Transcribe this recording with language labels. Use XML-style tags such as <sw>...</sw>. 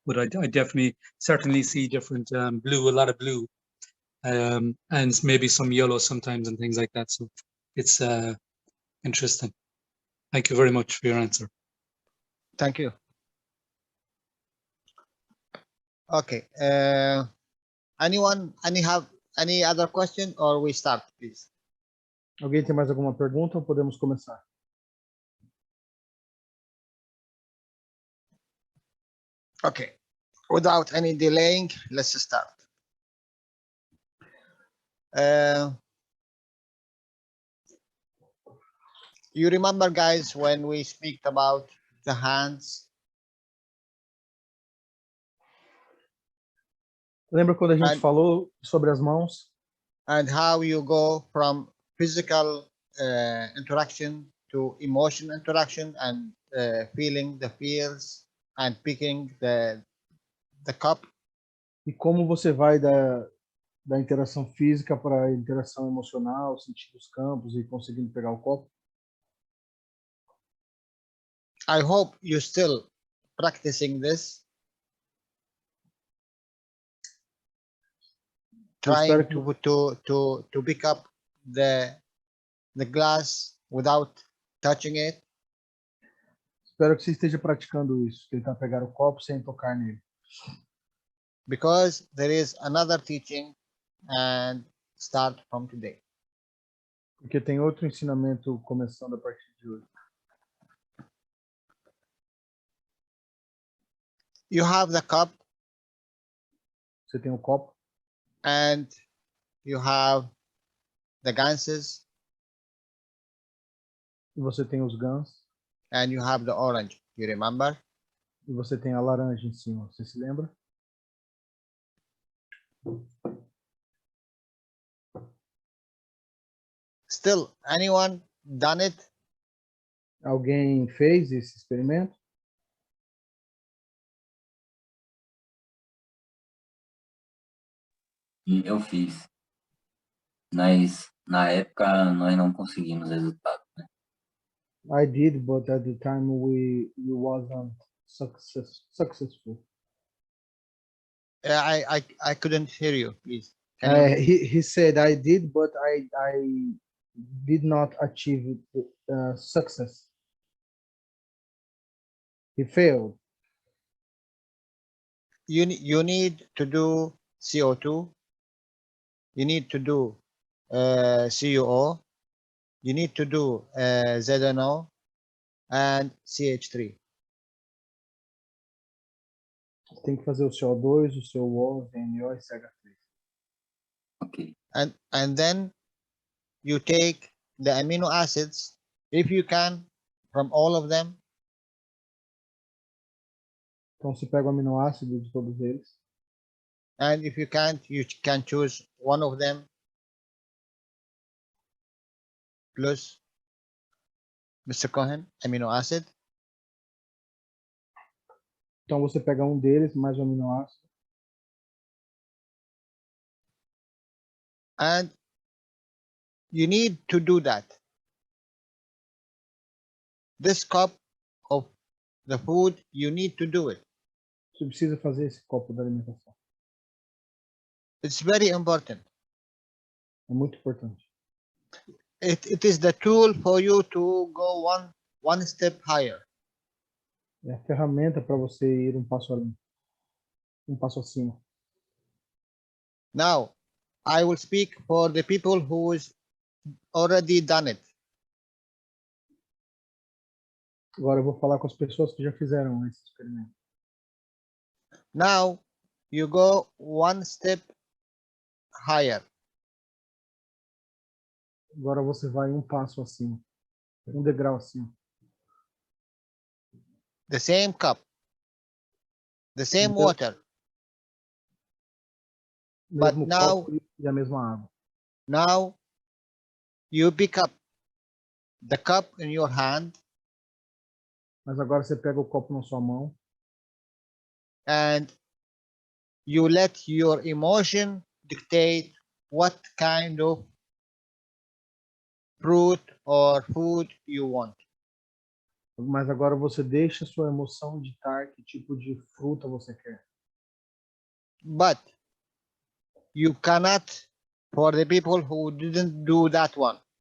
<en>But I certainly see different blue, a lot of blue, and maybe some yellow sometimes and things like that. So it's interesting. Thank you very much for your answer. Thank you. Okay. Anyone Any other question or we start, please?</en> <pt>Alguém tem mais alguma pergunta ou podemos começar?</pt> <en>Okay. Without any delaying, let's start. You remember, guys, when we speak about the hands?</en> <pt>Lembra quando a gente</pt> <en>And-</en> <pt>falou sobre as mãos?</pt> <en>And how you go from physical interaction to emotional interaction and feeling the fears and picking the cup?</en> <pt>E como você vai da interação física para a interação emocional, sentindo os campos e conseguindo pegar o copo?</pt> <en>I hope you're still practicing this. Trying to pick up the glass without touching it.</en> <pt>Espero que você esteja praticando isso, tentar pegar o copo sem tocar nele.</pt> <en>Because there is another teaching and start from today.</en> <pt>Porque tem outro ensinamento começando a partir de hoje.</pt> <en>You have the cup</en> <pt>Você tem o copo</pt> <en>and you have the ganses</en> <pt>e você tem os gans</pt> <en>and you have the orange. You remember?</en> <pt>e você tem a laranja em cima. Você se lembra?</pt> <en>Still, anyone done it?</en> <pt>Alguém fez esse experimento? Eu fiz. Mas na época nós não conseguimos resultado.</pt> <en>I did, but at the time we wasn't successful. I couldn't hear you, please. Can you repeat? He said I did, but I did not achieve success. He failed. You need to do CO2. You need to do CuO. You need to do ZNO and CH3.</en> <pt>Tem que fazer o CO2, o CuO, o ZNO e CH3.</pt> <en>Ok. And then you take the amino acids, if you can, from all of them.</en> <pt>Então você pega o aminoácido de todos eles.</pt> <en>And if you can't, you can choose one of them plus Mr. Cohen, amino acid.</en> <pt>Então você pega um deles, mais o aminoácido.</pt> <en>And you need to do that. This cup of the food, you need to do it.</en> <pt>Você precisa fazer esse copo da alimentação.</pt> <en>It's very important.</en> <pt>É muito importante.</pt> <en>It is the tool for you to go one step higher.</en> <pt>É a ferramenta para você ir um passo além, um passo acima.</pt> <en>Now, I will speak for the people who's already done it.</en> <pt>Agora eu vou falar com as pessoas que já fizeram esse experimento.</pt> <en>Now, you go one step higher.</en> <pt>Agora você vai um passo acima, um degrau acima.</pt> <en>The same cup, the same</en> <pt>Então,</pt> <en>water, but</en> <pt>mesmo</pt> <en>now,</en> <pt>copo e a mesma água.</pt> <en>now you pick up the cup in your hand</en> <pt>Mas agora você pega o copo na sua mão</pt> <en>and you let your emotion dictate what kind of fruit or food you want.</en> <pt>mas agora você deixa a sua emoção ditar que tipo de fruta você quer.</pt> <en>But you cannot, for the people who didn't do that one,</en>